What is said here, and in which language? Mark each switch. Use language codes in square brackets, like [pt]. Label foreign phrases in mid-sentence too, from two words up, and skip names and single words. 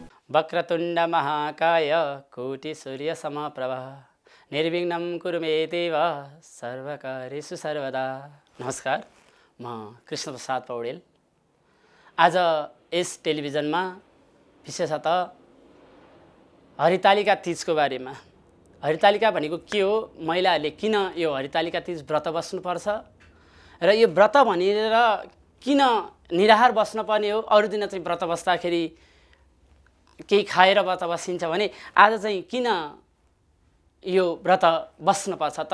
[sa] वक्रतुण्ड महाकाय कोटि सूर्य समप्रभ निर्विघ्नं कुरु मे देव सर्वकार्येषु सर्वदा। [ne] नमस्कार, म कृष्णप्रसाद पौडेल। आज यस टेलिभिजनमा विशेषतः हरितालिका तीजको बारेमा, हरितालिका भनेको के हो, महिलाहरूले किन यो हरितालिका तीज व्रत बस्नुपर्छ र यो व्रत भनेर किन निराहार बस्नुपर्ने हो, अरू दिन चाहिँ व्रत बस्दाखेरि केही खाएर व्रत बसिन्छ भने आज चाहिँ किन यो व्रत बस्नुपर्छ त।